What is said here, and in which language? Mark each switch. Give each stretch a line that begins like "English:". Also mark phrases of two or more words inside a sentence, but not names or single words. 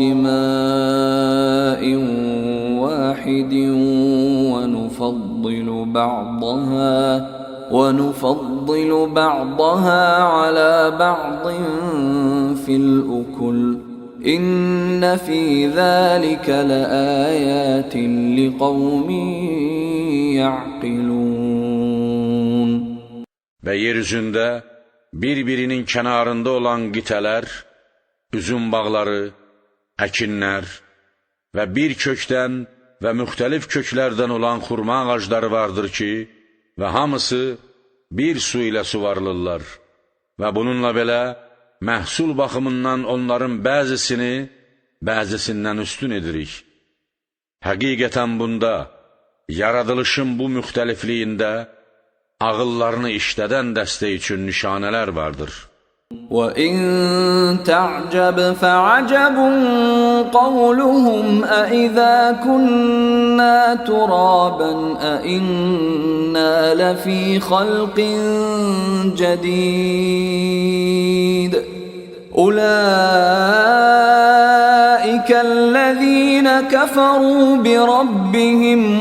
Arabic: بماء واحد ونفضل بعضها على بعض في الأكل إن في ذلك لآيات لقوم يعقلون.
Azerbaijani: Və yeryüzündə bir-birinin kənarında olan qitələr, üzüm bağları, əkinlər və bir kökdən və müxtəlif köklərdən olan xurma ağacları vardır ki, və hamısı bir su ilə suvarılırlar. Və bununla belə məhsul baxımından onların bəzisini bəzisindən üstün edirik. Həqiqətən bunda, yaradılışın bu müxtəlifliyində ağıllarını işlədən dəstə üçün nişanələr vardır.
Arabic: وَإِن تَعْجَبْ فَعَجَبٌ قَوْلُهُمْ أَإِذَا كُنَّا تُرَابًا أَإِنَّا لَفِي خَلْقٍ جَدِيدٍ أُولَئِكَ الَّذِينَ كَفَرُوا بِرَبِّهِمْ